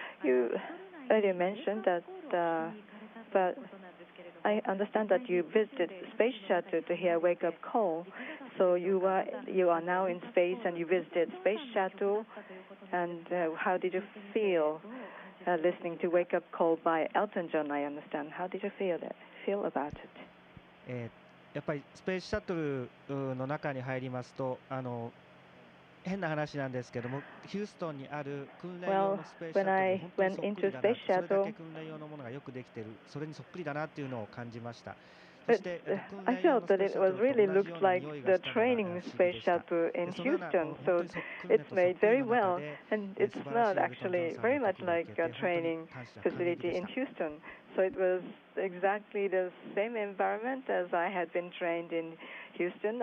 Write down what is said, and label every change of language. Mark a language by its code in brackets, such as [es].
[en] You earlier mentioned that, but I understand that you visited Space Shuttle to hear Wake Up Call. So you are now in space and you visited Space Shuttle, and how did you feel listening to Wake Up Call by Elton John? I understand. How did you feel about it? [ja] やっぱりスペースシャトルの中に入りますと、変な話なんですけども、ヒューストンにある訓練用のスペースシャトルに本当にそっくりだな、それだけ訓練用のものがよくできている、それにそっくりだなっていうのを感じました。 [en] I felt that it was really looked like the training space shuttle in Houston, so it's made very well, and it smelled actually very much like a training facility in Houston. So it was exactly the same environment as I had been trained in Houston.